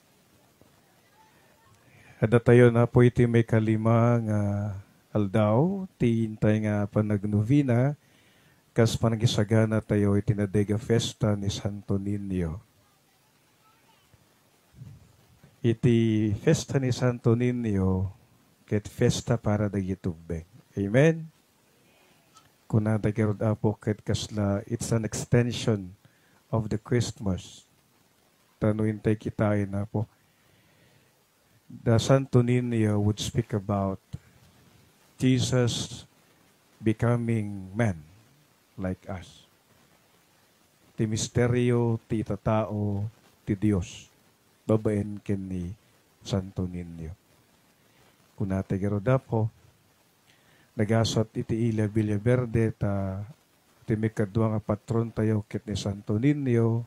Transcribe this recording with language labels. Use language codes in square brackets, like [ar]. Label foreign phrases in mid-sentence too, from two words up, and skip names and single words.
[ilo] Ada tayo na po iti may kalima nga aldaw, ti intay nga panagnovina, kas panagisagana tayo iti nadega festa ni Santo Niño. Iti festa ni Santo Niño, ket festa para dagitubeng. Amen? Kuna dagirod Apo ket kasla, [en] it's an extension of the Christmas. [ilo] Tanuin tayo kitain Apo. [en] The Santo Niño would speak about Jesus becoming man like us. [ilo] Ti misteryo, ti tatao, ti Dios. Babaen ken ni Santo Niño. Kuna tagiroda po, nagasot iti Ila Villaverde ta ti mikadwa nga patron tayo ket ni Santo Niño.